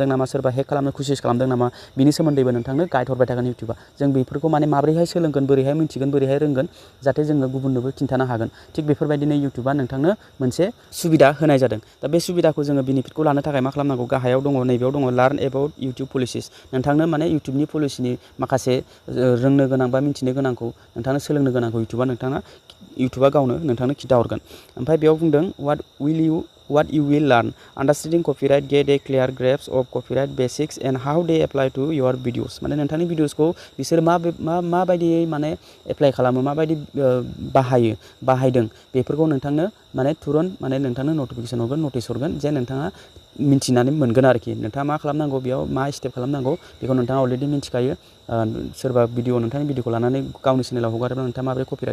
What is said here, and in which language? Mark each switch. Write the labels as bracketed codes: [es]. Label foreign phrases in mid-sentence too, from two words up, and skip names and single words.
[brx] नामा सोरबा हेक खालामनो कुसिस खालामदों नामा बिनि सोमोन्दैबो नोंथांनो गाइड हरबाय थागोन इउटिउबा जों बेफोरखौ माने माबोरैहाय सोलोंगोन बोरैहाय मिथिगोन बोरैहाय रोंगोन जाहाथे जोङो गुबुननोबो खिन्थानो हागोन थिग बेफोरबायदिनो इउटिउबा नोंथांनो मोनसे सुबिदा होनाय जादों दा बे सुबिदाखौ जोङो बेनिफिटखौ लानो थाखाय मा खालामनांगौ गाहायाव दङ नैबेयाव दङ [en] learn about YouTube policies [brx] नोंथांनो माने इउटिउबनि पलिसिनि माखासे रोंनो गोनां बा मिथिनो गोनांखौ नोंथांनो सोलोंनो गोनांखौ इउटिउबा गावनो नोंथांनो खिन्थाहरगोन ओमफ्राय बेयाव बुंदों [en] what you will learn understanding copyright get a clear grasp of copyright basics and how they apply to your videos [brx] माने नोंथांनि भिडिअसखौ बिसोर माबायदियै माने एप्लाइ खालामो माबायदि बाहायदों बेफोरखौ नोंथांनो माने तुरन्त माने नोंथांनो नटिफिकेसन हरगोन नटिस हरगोन जे नोंथाङा मिथिनानै मोनगोन आरोखि नोंथाङा मा खालामनांगौ बेयाव मा स्टेप खालामनांगौ बेखौ नोंथाङा अलरेडि मिथिखायो सोरबा नोंथांनि भिडिअखौ लानानै गावनि चेनेलाव हगारोब्ला नोंथाङा माबोरै कपिराइट